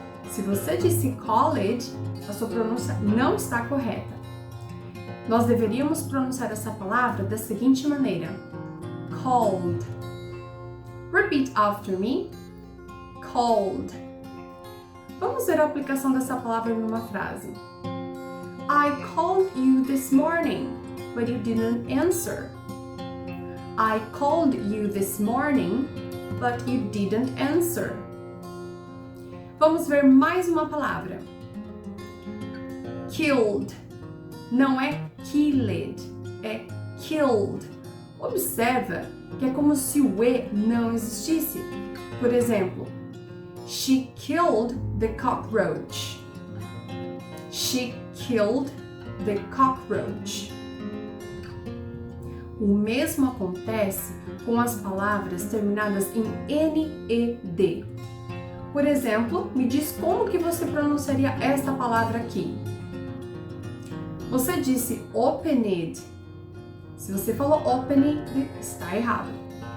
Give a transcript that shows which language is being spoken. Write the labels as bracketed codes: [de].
[pt] Se você disse college, a sua pronúncia não está correta. Nós deveríamos pronunciar essa palavra da seguinte maneira: called. [en] Repeat after me. Called. [pt] Vamos ver a aplicação dessa palavra numa frase. [en] I called you this morning, but you didn't answer. I called you this morning, but you didn't answer. [pt] Vamos ver mais uma palavra. Killed. Não é killed, é killed. Observa que é como se o E não existisse. Por exemplo, [en] she killed the cockroach. She killed the cockroach. [pt] O mesmo acontece com as palavras terminadas em NED. Por exemplo, me diz como que você pronunciaria esta palavra aqui. Você disse opened. Se você falou opened, está errado.